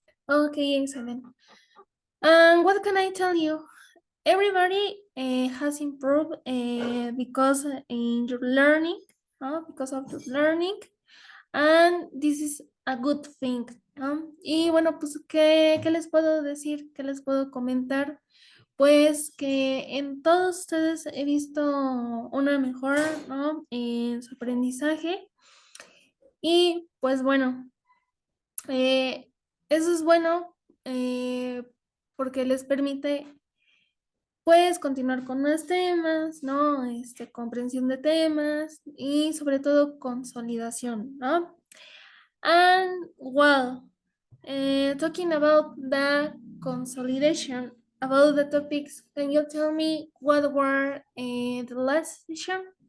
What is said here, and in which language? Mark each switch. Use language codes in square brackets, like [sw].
[en] Okay, excellent. And what can I tell you? Everybody has improved because in your learning, because of your learning, and this is a good thing, ¿no? [es] Y bueno, pues, ¿qué les puedo decir? ¿Qué les puedo comentar? Pues que en todos ustedes he visto una mejora, ¿no? En su aprendizaje. Y pues bueno, eso es bueno porque les permite pues continuar con más temas, ¿no? Comprensión de temas y sobre todo consolidación, ¿no? [en] And well, talking about the consolidation, about the topics, can you tell me what were the last session?